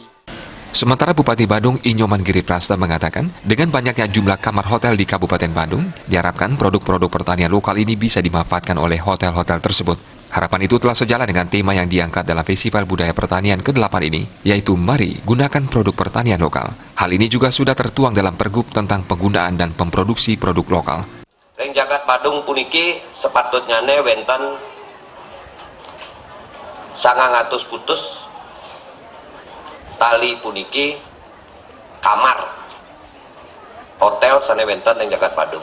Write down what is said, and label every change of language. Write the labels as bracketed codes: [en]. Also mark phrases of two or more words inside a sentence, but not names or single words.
[id] Sementara Bupati Badung Nyoman Giriprasta mengatakan, dengan banyaknya jumlah kamar hotel di Kabupaten Badung, diharapkan produk-produk pertanian lokal ini bisa dimanfaatkan oleh hotel-hotel tersebut. Harapan itu telah sejalan dengan tema yang diangkat dalam Festival Budaya Pertanian ke-8 ini, yaitu mari gunakan produk pertanian lokal. Hal ini juga sudah tertuang dalam Pergub tentang penggunaan dan memproduksi produk lokal. [ban] Ring jagat Badung puniki sepatutnya wenten 900 putus tali puniki kamar hotel sana wenten ring jagat Badung.